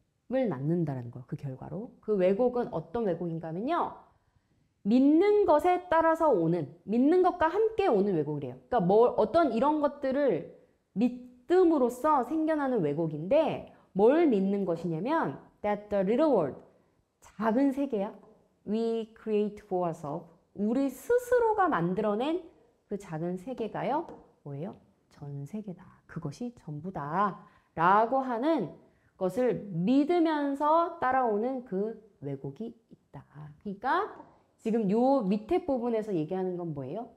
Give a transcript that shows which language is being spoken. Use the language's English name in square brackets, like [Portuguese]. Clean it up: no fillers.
[Korean] 낳는다라는 거예요. 그 결과로. 그 왜곡은 어떤 왜곡인가 하면요. 믿는 것에 따라서 오는, 믿는 것과 함께 오는 왜곡이래요. 그러니까 어떤 이런 것들을 믿음으로써 생겨나는 왜곡인데 뭘 믿는 것이냐면 [English] that the little world, [Korean] 작은 세계야. [English] We create for ourselves. [Korean] 우리 스스로가 만들어낸 그 작은 세계가요. 뭐예요? 전 세계다. 그것이 전부다. 라고 하는 것을 믿으면서 따라오는 그 왜곡이 있다. 그러니까 지금 요 밑에 부분에서 얘기하는 건 뭐예요?